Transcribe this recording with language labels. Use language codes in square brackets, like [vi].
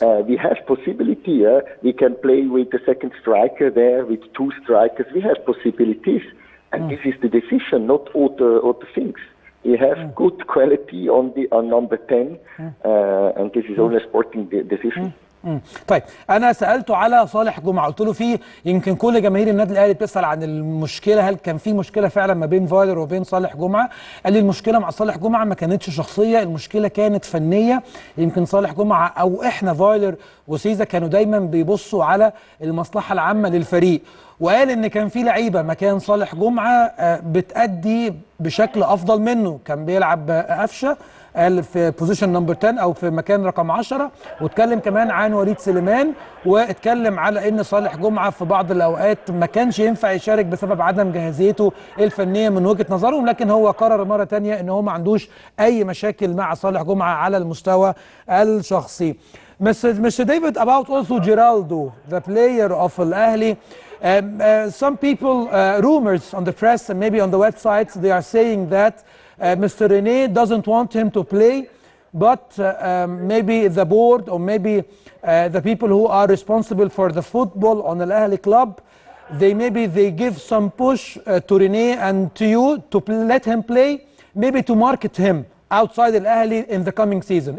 [en] We have possibility. We can play with the second striker there, with 2 strikers. We have possibilities. And this is the decision, not all the things. We have good quality on number 10, and this is only a sporting decision. [ar] طيب انا سالته على صالح جمعه، قلت له في يمكن كل جماهير النادي الاهلي بتسال عن المشكله، هل كان في مشكله فعلا ما بين فايلر وبين صالح جمعه؟ قال لي المشكله مع صالح جمعه ما كانتش شخصيه، المشكله كانت فنيه. يمكن صالح جمعه او احنا فايلر وسيزا كانوا دايما بيبصوا على المصلحه العامه للفريق، وقال ان كان في لعيبه مكان صالح جمعه بتأدي بشكل افضل منه، كان بيلعب قفشه قال في بوزيشن نمبر 10 او في مكان رقم 10، واتكلم كمان عن وليد سليمان، واتكلم على ان صالح جمعه في بعض الاوقات ما كانش ينفع يشارك بسبب عدم جاهزيته الفنيه من وجهه نظرهم، لكن هو قرر مره ثانيه ان هو ما عندوش اي مشاكل مع صالح جمعه على المستوى الشخصي. [en] Mr. David, about also Geraldo, the player of Al-Ahli. Some people, rumors on the press and maybe on the websites, they are saying that Mr. René doesn't want him to play, but maybe the board or maybe the people who are responsible for the football on Al-Ahli club, they give some push to René and to you to let him play, maybe to market him outside Al-Ahli in the coming season.